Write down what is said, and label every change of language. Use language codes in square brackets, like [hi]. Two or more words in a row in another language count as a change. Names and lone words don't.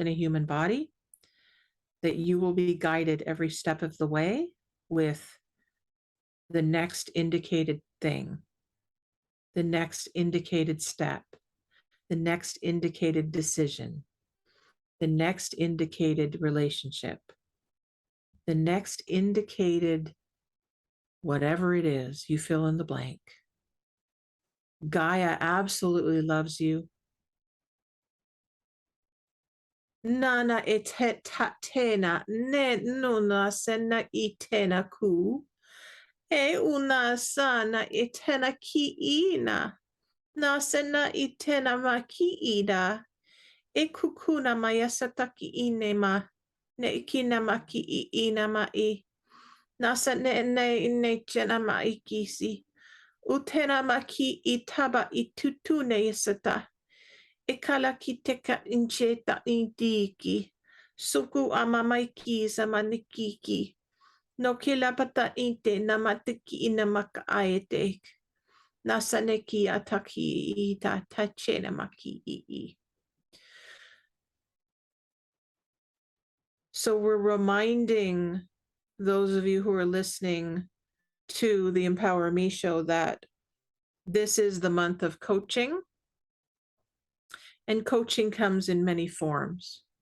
[en] a human body, that you will be guided every step of the way with the next indicated thing, the next indicated step, the next indicated decision, the next indicated relationship, the next indicated whatever it is, you fill in the blank. Gaia absolutely loves you. Nana etetena ne nuna sena itena ku. E una sana itena ki ina. Na sena itena ma ki ida. E kukuna mayasataki inema. Ne ikina ma ki ina ma i. Nasa ne chena ma ikisi. Utena ma ki itaba itutune yasata. Ikala ki teka incheta intiki. Suku amamaiki samanikiki. No kilapata inte namatiki inamaka aetek. Nasaneki ataki ita tachena maki ii. So we're reminding those of you who are listening to the Empower Me show that this is the month of coaching. And coaching comes in many forms.